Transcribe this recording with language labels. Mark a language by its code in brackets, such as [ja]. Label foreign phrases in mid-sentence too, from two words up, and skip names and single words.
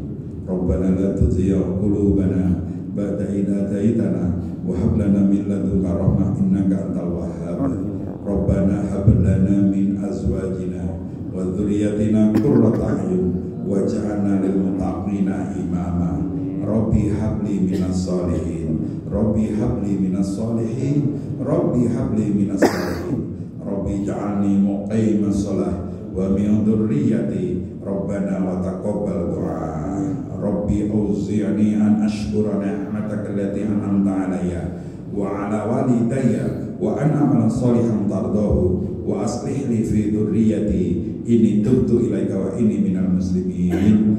[ar] ربنا لا تزغ قلوبنا بعد إذ هديتنا وهب لنا من لدنك رحمة إنك أنت الوهاب. ربنا هب لنا من أزواجنا وذرياتنا قرة أعين واجعلنا للمتقين إماما. رب هب لي من الصالحين. رب هب لي من الصالحين رب هب لي من الصالحين. رب اجعلني مقيم الصلاة ومن ذريتي. ربنا وتقبل دعاء رب أوزعني أن أشكر نعمتك التي أنعمت علي وعلى والدي وأن أعمل صالحا ترضاه وأصلح لي في ذريتي إني تبت إليك وإني من المسلمين.